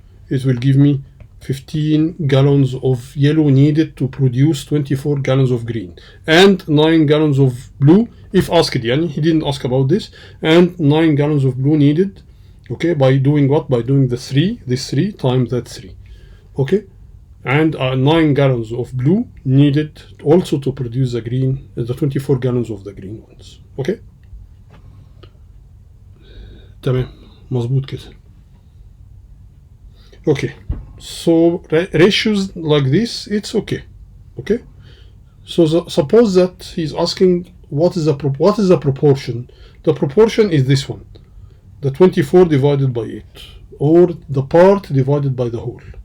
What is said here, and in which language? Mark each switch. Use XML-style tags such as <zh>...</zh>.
<en>It will give me 15 gallons of yellow needed to produce 24 gallons of green, and 9 gallons of blue if asked. Yani he didn't ask about this, and 9 gallons of blue needed. Okay, by doing what? By doing this 3 times that 3. Okay, and 9 gallons of blue needed also to produce the green, the 24 gallons of the green ones.</en> <ar>Okay, تمام مظبوط كده.</ar> <en>Okay, so ratios like this, it's okay. Okay, so suppose that he's asking what is the proportion. The proportion is this one, the 24 divided by 8, or the part divided by the whole.</en>